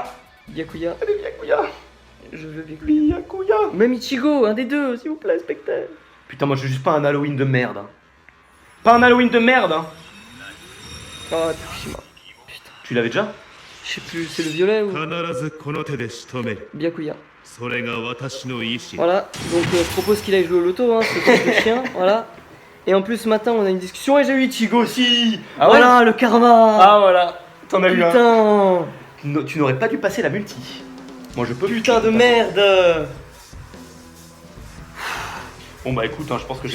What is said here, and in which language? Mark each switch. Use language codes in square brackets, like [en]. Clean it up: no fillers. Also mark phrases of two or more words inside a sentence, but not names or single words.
[fr] Byakuya. Allez, Byakuya. Je veux Byakuya. Byakuya. Même Ichigo, un des deux, s'il vous plaît, spectacle. Putain, moi je veux juste pas un Halloween de merde. Hein. Pas un Halloween de merde. Hein. Oh, Tsushima. Putain. Tu l'avais déjà? Je sais plus, c'est le violet ou. [ja] 必ずこの手で仕留める Byakuya. それが私の意志 [fr] Voilà, donc je propose qu'il aille jouer au loto, hein, ce truc de chien, voilà. Et en plus, ce matin, on a une discussion et j'ai eu Ichigo aussi. Ah ouais. Voilà, le karma. Ah voilà. T'en as eu un. Putain. Tu n'aurais pas dû passer la multi. Moi je peux. Putain de merde. Bon bah écoute, hein, je pense que j'ai